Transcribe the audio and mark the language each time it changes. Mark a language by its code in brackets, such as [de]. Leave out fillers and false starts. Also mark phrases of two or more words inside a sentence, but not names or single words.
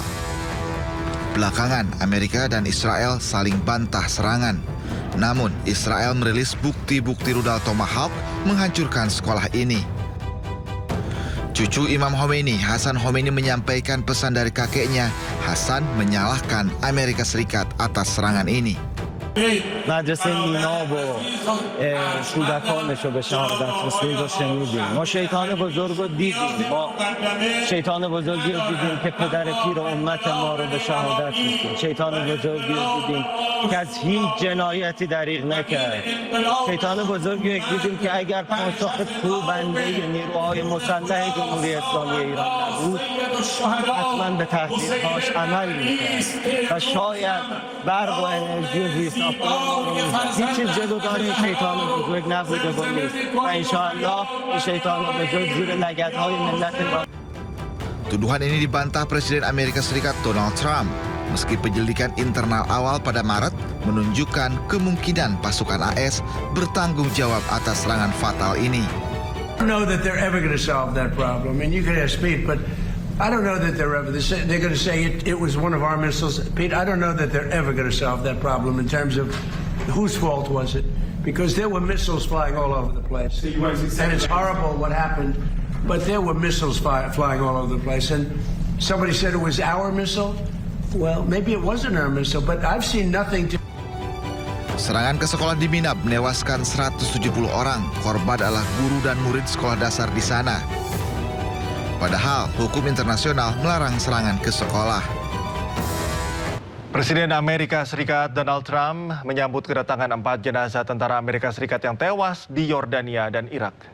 [id] Belakangan, Amerika dan Israel saling bantah serangan. Namun, Israel merilis bukti-bukti rudal Tomahawk menghancurkan sekolah ini. Cucu Imam Khomeini, Hassan Khomeini, menyampaikan pesan dari kakeknya. Hassan menyalahkan Amerika Serikat atas serangan ini. [fa] مدرسه میناب و کودکانش رو به شهادت رسوند رو شنیدیم. ما شیطان بزرگ رو دیدیم. ما شیطان بزرگی رو دیدیم که پدر پیر امت ما رو به شهادت رسوند. شیطان بزرگی رو دیدیم که از هیچ جنایتی دریغ نکرد. شیطان بزرگی رو دیدیم که اگر پاسخ کوبنده نیروهای مسلح جمهوری اسلامی ایران نبود، حتما به تهدیدهاش عمل میکرد و شاید برق و انرژی و زیست هیچ چیز جلودار این شیطان بزرگ نبوده و نیست و انشاءالله این شیطان بزرگ زیر لگدهای ملت ایران. [id] Tuduhan ini dibantah Presiden Amerika Serikat Donald Trump, meski penyelidikan internal awal pada Maret menunjukkan kemungkinan pasukan AS bertanggung jawab atas serangan fatal ini. [en] I don't know that they're ever going to solve that problem, and you can ask Pete, but I don't know that they're going to say it was one of our missiles. Pete, I don't know that they're ever going to solve that problem in terms of whose fault was it, because there were missiles flying all over the place, and it's horrible what happened. But there were missiles flying all over the place, and somebody said it was our missile. Well, maybe it wasn't our missile, but I've seen nothing to. [id] Serangan ke sekolah di Minab menewaskan 170 orang. Korban adalah guru dan murid sekolah dasar di sana. Padahal hukum internasional melarang serangan ke sekolah. Presiden Amerika Serikat Donald Trump menyambut kedatangan 4 jenazah tentara Amerika Serikat yang tewas di Yordania dan Irak.